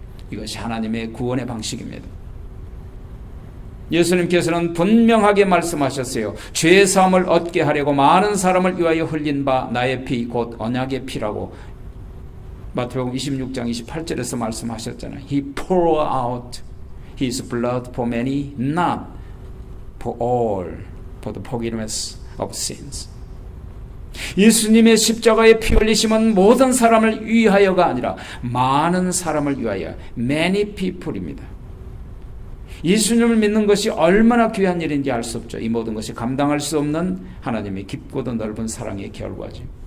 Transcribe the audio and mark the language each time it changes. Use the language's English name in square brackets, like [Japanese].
[Korean] 이것이 하나님의 구원의 방식입니다. 예수님께서는 분명하게 말씀하셨어요. 죄사함을 얻게 하려고 많은 사람을 위하여 흘린 바 나의 피 곧 언약의 피라고 마태복음 26장 28절에서 말씀하셨잖아요. [English] He poured out His blood for many, not for all, for the forgiveness of sins. [Korean] 예수님의 십자가의 피 흘리심은 모든 사람을 위하여가 아니라 많은 사람을 위하여, [English] many people [Korean] 입니다. 예수님을 믿는 것이 얼마나 귀한 일인지 알 수 없죠. 이 모든 것이 감당할 수 없는 하나님의 깊고도 넓은 사랑의 결과죠.